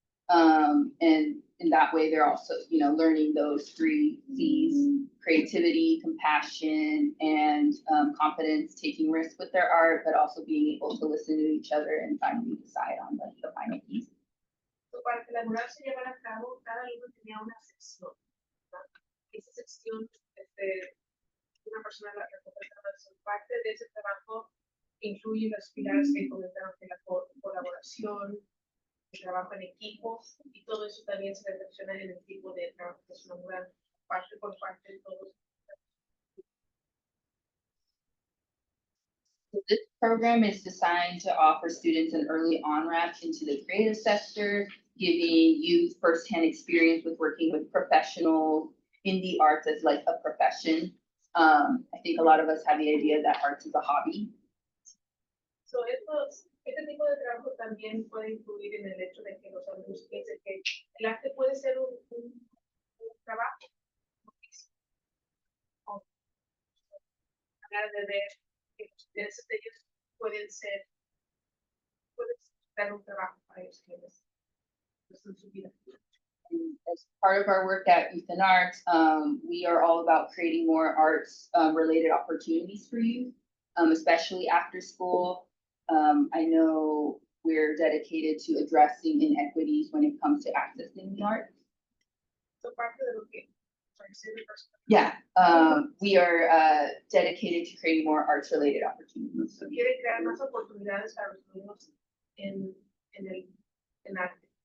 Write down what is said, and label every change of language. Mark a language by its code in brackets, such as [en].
[en] And in that way, they're also, learning those 3 C's: creativity, compassion, and confidence, taking risks with their art, but also being able to listen to each other and finally decide on the final piece. [es] Para que la mural se llevara a cabo, cada alumno tenía una sección. Esa sección, una persona la representaba. Parte de ese trabajo incluye los pilares que comentaron, que la colaboración, el trabajo en equipo, y todo eso también se reflexiona en el tipo de trabajo que es una mural, parte por parte de todos. [en] So this program is designed to offer students an early on-ramp into the creative sector, giving youth firsthand experience with working with professionals in the arts as like a profession. I think a lot of us have the idea that arts is a hobby. [es] So este tipo de trabajo también puede influir en el hecho de que los alumnos piensen que el arte puede ser un trabajo. O hablar de ver que los intereses de ellos pueden ser un trabajo para ellos que en su vida. [en] And as part of our work at Youth and Arts, we are all about creating more arts related opportunities for youth, especially after school. I know we're dedicated to addressing inequities when it comes to accessing the arts. So [es] parte de lo que, [en] sorry, say the first one. Yeah, we are dedicated to creating more arts related opportunities. [es] So quiere crear más oportunidades para los alumnos en arte.